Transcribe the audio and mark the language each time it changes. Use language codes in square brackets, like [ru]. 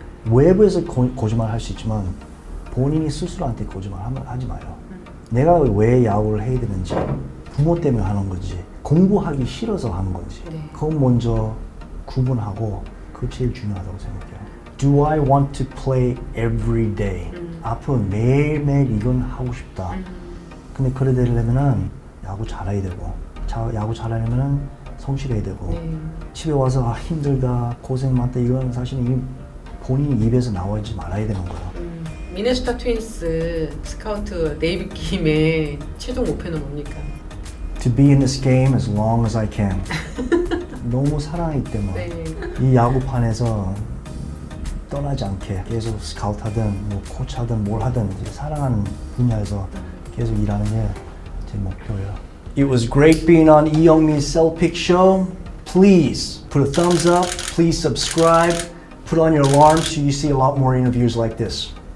[ko] 외부에서 거짓말 할 수 있지만 본인이 스스로한테 거짓말 하지 마요. 내가 왜 야구를 해야 되는지 부모 때문에 하는 건지 공부하기 싫어서 하는 건지 네. 그건 먼저 구분하고 그게 제일 중요하다고 생각해요. [en] Do I want to play every day? [ko] 앞으로 매일매일 이건 하고 싶다. 근데 그래 되려면은 야구 잘해야 되고 야구 잘하려면은 성실해야 되고 네. 집에 와서 힘들다 고생 많다 이건 사실 본인 입에서 나오지 말아야 되는 거예요. 미네소타 트윈스 스카우트 데이빗 김의 최종 목표는 뭡니까? [en] To be in this game as long as I can. [ko] 너무 사랑하기 때문에 네. 이 야구판에서 떠나지 않게 계속 스카우트하든 뭐 코치하든 뭘 하든 이제 사랑하는 분야에서 계속 일하는 게 제 목표예요. [en] It was great being on 이영민's Cell Pick Show. Please put a thumbs up. Please subscribe. Put on your alarm so you see a lot more interviews like this.